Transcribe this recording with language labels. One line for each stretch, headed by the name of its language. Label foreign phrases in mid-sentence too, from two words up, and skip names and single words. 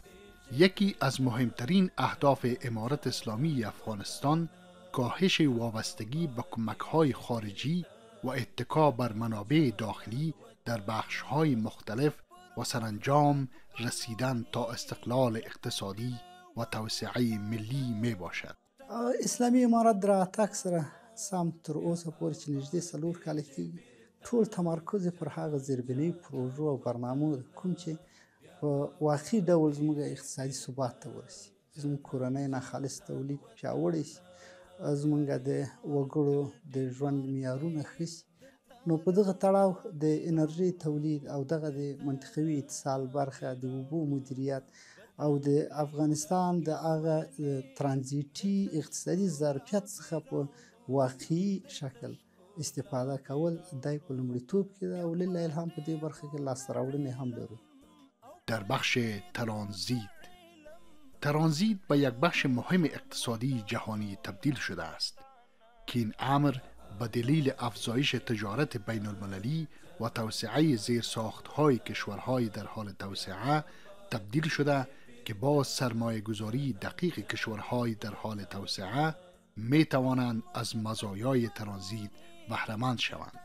Persian: یکی از مهمترین اهداف امارت اسلامی افغانستان کاهش وابستگی به کمک‌های خارجی و اتکا بر منابع داخلی در بخش‌های مختلف و سرانجام رسیدن تا استقلال اقتصادی و توسعه ملی می باشد.
Pashto: اسلامی امارت در راتګ سره سم تر اوسه پورې چې نږدې 4 کاله کېږي ټول تمرکز یې پر هغه زیربنایي پروژو او برنامو ده کوم چې په واقعي ډول زموږ اقتصادي ثبات ته ورسي، زموږ کورنۍ ناخالص تولید پیاوړی شي، زموږ د وګړو د ژوند معیارونه ښه شي. نو په دغه تړاو د انرژي تولید او دغه د منطقوي اتصال برخه د اوبو مدیریت او د افغانستان د هغه ترانزیتي اقتصادي ظرفیت څخه په واقعي شکل استفاده کول دای په لومړیتوب کې ده او
Arabic: لله الحمد
Pashto: په دې برخه کې لاسته راوړنې هم لرو.
Persian: در بخش ترانزیت به یک بخش مهم اقتصادی جهانی تبدیل شده است که این امر به دلیل افزایش تجارت بین المللی و توسعه زیرساخت‌های کشورهای در حال توسعه تبدیل شده که با سرمایه گذاری دقیق کشورهای در حال توسعه می توانند از مزایای ترانزیت بهره‌مند شوند.